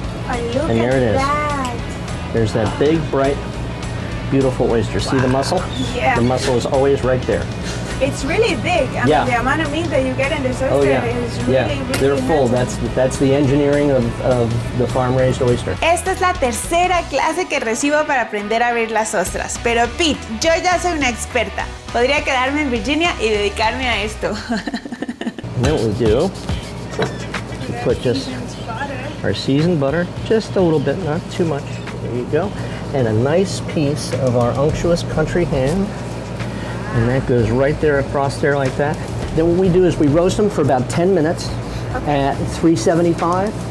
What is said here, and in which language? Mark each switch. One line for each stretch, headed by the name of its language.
English: and there it is. That. There's that big, bright, beautiful oyster. See the mussel? Yeah. The mussel is always right there. It's really big. I mean, the amount of meat that you get in this oyster is really, really They're full. nice. That's the engineering of the farm-raised oyster.
Spanish: Esta es la tercera clase que recibo para aprender a abrir las ostras. Pero Pete, yo ya soy una experta. Podría quedarme en Virginia y dedicarme a esto.
English: And then what we do, we put just our seasoned butter, just a little bit, not too much. There you go. And a nice piece of our unctuous country ham. And that goes right there across there like that. Then what we do is we roast them for about 10 minutes at 375.